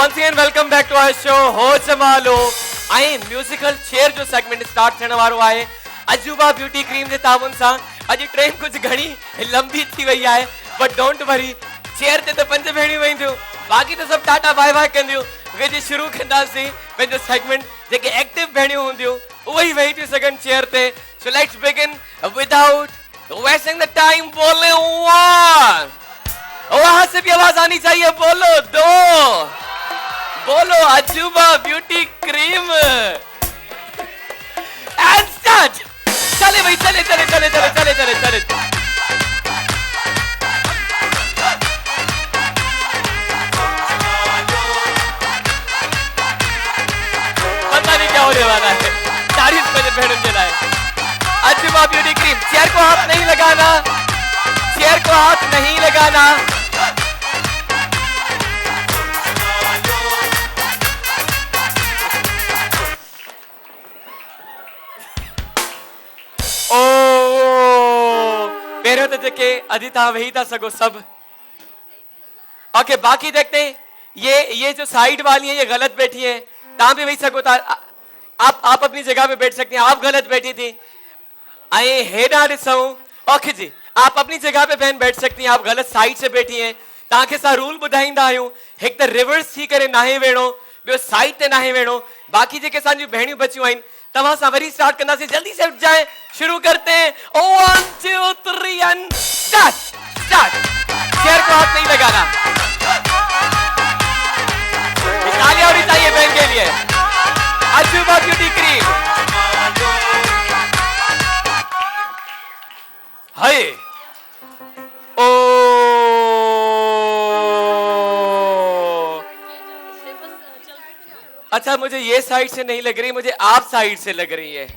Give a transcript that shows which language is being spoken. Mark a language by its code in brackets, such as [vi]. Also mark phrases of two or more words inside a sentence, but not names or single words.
[en] again welcome back to our show हो जमालो। [sd] आई [en] म्यूजिकल चेयर [sd] जो [en] सेगमेंट स्टार्ट [sd] थियण वारो आहे अजूबा ब्यूटी क्रीम जे ताबुन सां। अॼु ट्रेन कुछ घणी लंबी थी वई आहे, [en] बट डोंट वरी, [sd] चेयर ते त 5 भेणियूं वेंदियूं, बाक़ी त सब [en] टाटा बाय बाय [sd] कंदियूं। वेजे शुरू कंदासीं पंहिंजो सेगमेंट। जेके एक्टिव भेणियूं हूंदियूं उहे वेही थियूं सघनि चेयर ते। [en] so let's begin without wasting the time. [ur] بولے 1، وہاں سے بھی آواز آنی چاہیے. بولو 2، بولو اجوبہ بیوٹی کریم. [en] and start. [ur] چلے بھائی، چلے چلے چلے چلے چلے چلے چلے۔ پتا نہیں کیا ہونے والا ہے. تعریف میرے بہن کے لائے۔ اجوبہ بیوٹی کریم. چیئر کو ہاتھ نہیں لگانا، چیئر کو ہاتھ نہیں لگانا. [sd] पहिरियों त जेके अॼु तव्हां वेही था सघो सब। [ur] اوکے، باقی دیکھتے ہیں۔ یہ جو سائیڈ والی ہے یہ غلط بیٹھی ہے, [sd] तव्हां भी वेही सघो था। [ur] آپ اپنی جگہ پہ بیٹھ سکتی ہیں. آپ غلط بیٹھی تھی. [sd] आए हेडा ॾिसूं। [ur] اوکے جی، آپ اپنی جگہ پہ بہن بیٹھ سکتی ہیں. آپ غلط سائیڈ سے بیٹھی ہیں. [sd] तव्हांखे असां रूल ॿुधाईंदा आहियूं। हिकु त रिवर्स थी करे नाहे वेणो, ॿियो साइड ते नाहे वेणो। बाकी जेके असांजियूं भेणियूं बचियूं आहिनि तव्हां सां वरी स्टार्ट कंदासीं। [ur] جلدی سے اٹھ جائے، شروع کرتے ہیں. [en] 1 2 3 and start. start. [ur] چیئر کو ہاتھ نہیں لگانا. تالیاں ہونی چاہئیں بہن کے لیے. اجوبہ بیوٹی کریم. ہائے او اچھا، مجھے یہ سائیڈ سے نہیں لگ رہی، مجھے آپ سائیڈ سے لگ رہی ہے.